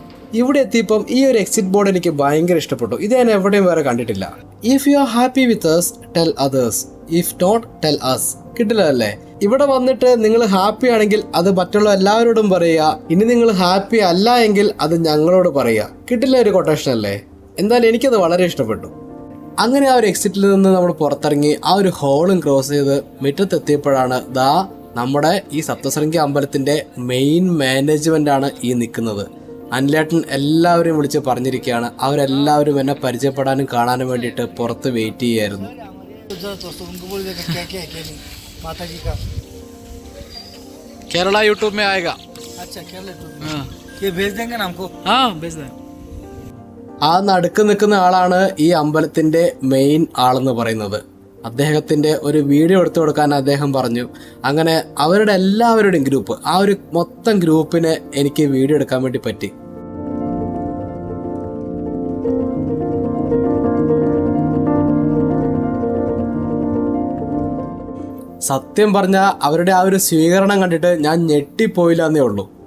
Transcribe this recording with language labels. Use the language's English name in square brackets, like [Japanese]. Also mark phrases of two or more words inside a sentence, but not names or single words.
[Malayalam] ഇവിടെ എത്തിയപ്പം ഈ ഒരു എക്സിറ്റ് ബോർഡ് എനിക്ക് ഭയങ്കര ഇഷ്ടപ്പെട്ടു. ഇത് ഞാൻ എവിടെയും വേറെ കണ്ടിട്ടില്ല. [English] If you are happy with us tell others, if not tell us. [Malayalam] കിട്ടില്ലല്ലേ? ഇവിടെ വന്നിട്ട് നിങ്ങൾ ഹാപ്പി ആണെങ്കിൽ അത് മറ്റുള്ള എല്ലാവരോടും പറയുക, ഇനി നിങ്ങൾ ഹാപ്പി അല്ല എങ്കിൽ അത് ഞങ്ങളോട് പറയുക. കിട്ടില്ല ഒരു കൊട്ടേഷൻ അല്ലേ? എന്തായാലും എനിക്കത് വളരെ ഇഷ്ടപ്പെട്ടു. അങ്ങനെ ആ ഒരു എക്സിറ്റിൽ നിന്ന് നമ്മൾ പുറത്തിറങ്ങി ആ ഒരു ഹോളും ക്രോസ് ചെയ്ത് മുറ്റത്തെത്തിയപ്പോഴാണ് ദാ നമ്മുടെ ഈ സപ്തശൃംഗി അമ്പലത്തിൻ്റെ [English] main management [Malayalam] ആണ് ഈ നിൽക്കുന്നത്. അനിലേട്ടൻ എല്ലാവരെയും വിളിച്ച് പറഞ്ഞിരിക്കുകയാണ്. അവരെല്ലാവരും എന്നെ പരിചയപ്പെടാനും കാണാനും വേണ്ടിയിട്ട് പുറത്ത് വെയിറ്റ് ചെയ്യായിരുന്നു. [Hindi] केरला यूट्यूब में आएगा. अच्छा केरला यूट्यूब में ये भेज देंगे ना हमको. हाँ भेज दें. [Malayalam] ആ നടുക്ക് നിൽക്കുന്ന ആളാണ് ഈ അമ്പലത്തിൻ്റെ മെയിൻ ആളെന്ന് പറയുന്നത്. അദ്ദേഹത്തിൻ്റെ ഒരു വീഡിയോ എടുത്തു കൊടുക്കാൻ അദ്ദേഹം പറഞ്ഞു. അങ്ങനെ അവരുടെ എല്ലാവരുടെയും ഗ്രൂപ്പ്, ആ ഒരു മൊത്തം ഗ്രൂപ്പിനെ എനിക്ക് വീഡിയോ എടുക്കാൻ വേണ്ടി പറ്റി. സത്യം പറഞ്ഞാൽ അവരുടെ ആ ഒരു സ്വീകരണം കണ്ടിട്ട് ഞാൻ ഞെട്ടിപ്പോയില്ല എന്നേ ഉള്ളൂ.